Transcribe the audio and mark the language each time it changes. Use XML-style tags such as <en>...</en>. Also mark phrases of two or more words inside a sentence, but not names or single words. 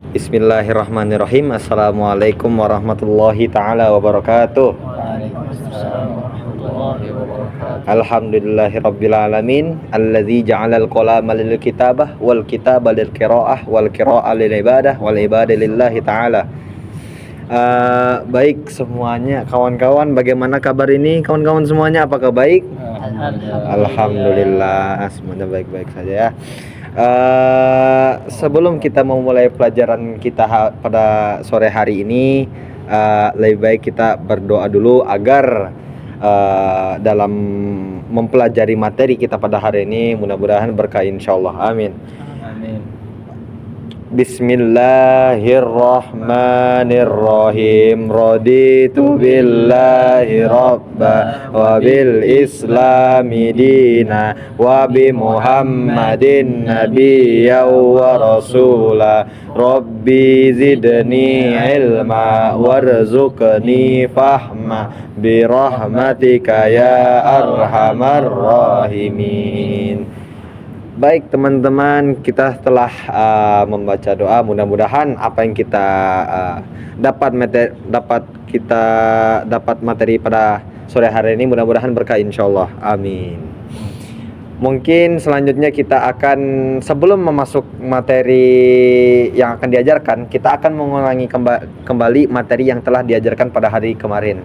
<ar>بسم الله الرحمن الرحيم. السلام عليكم ورحمة الله تعالى وبركاته. وعليكم السلام ورحمة الله وبركاته. الحمد لله رب العالمين الذي جعل القلم للكتابة والكتاب للقراءة والقراءة للعبادة والعبادة لله تعالى.</ar> <id>Baik semuanya kawan-kawan, bagaimana kabar ini kawan-kawan semuanya? Apakah baik? Alhamdulillah, semuanya baik-baik saja ya. Sebelum kita memulai pelajaran kita pada sore hari ini, lebih baik kita berdoa dulu agar dalam mempelajari materi kita pada hari ini mudah-mudahan berkah insyaallah. Amin. Amin.</id> <ar>Bismillahirrahmanirrahim. رضيت بالله ربا وبالإسلام دينا وبمحمد نبيا ورسولا. رب زدني علما وارزقني فهما برحمتك يا أرحم الراحمين.</ar> <id>Baik teman-teman, kita telah membaca doa. Mudah-mudahan apa yang kita dapat materi pada sore hari ini mudah-mudahan berkah insyaallah. Amin. Mungkin selanjutnya kita akan, sebelum memasuk materi yang akan diajarkan, kita akan mengulangi kembali materi yang telah diajarkan pada hari kemarin.</id>